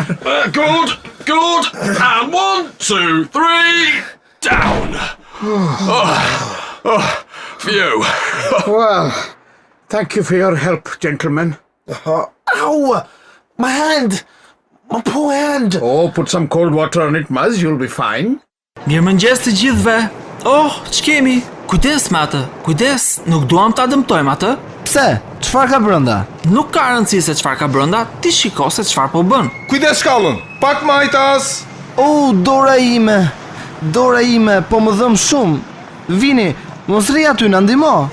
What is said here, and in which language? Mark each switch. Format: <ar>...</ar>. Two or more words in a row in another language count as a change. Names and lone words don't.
<en>Good, good. And 1, 2, 3, down. Phew. Well, thank you for your help, gentlemen. Ow! My hand! My poor hand! Oh, put some cold water on it, Maz, you'll be fine.</en> <sq>Mirëmëngjes të gjithëve. Oh, ç'kemi? Kujdes me atë. Kujdes, nuk duam ta dëmtojmë atë. Pse? Çfarë ka brenda? Nuk ka rëndësi se çfarë ka brenda, ti shiko se çfarë po bën. Kujdes shkallën, pak majtas! Oh, dora ime. Dora ime, po më dhëm shumë. Vini, mos rri aty na ndihmo.</sq>